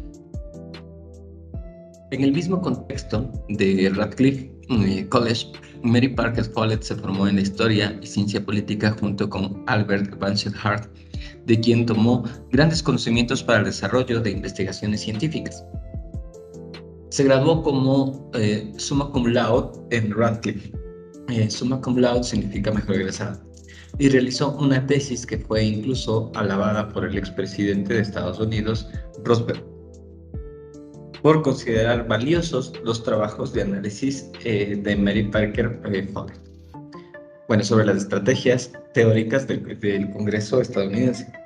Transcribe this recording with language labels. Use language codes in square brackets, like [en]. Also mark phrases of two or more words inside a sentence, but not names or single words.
[es] En el mismo contexto de Radcliffe College, Mary Parker Follett se formó en Historia y Ciencia Política junto con Albert Mansion Hart, de quien tomó grandes conocimientos para el desarrollo de investigaciones científicas. Se graduó como [la] summa cum laude [es] en Radcliffe. [la] Summa cum laude [es] significa mejor egresado. Y realizó una tesis que fue incluso alabada por el expresidente de Estados Unidos, Roosevelt, por considerar valiosos los trabajos de análisis de Mary Parker Follett. Bueno, sobre las estrategias teóricas del Congreso estadounidense.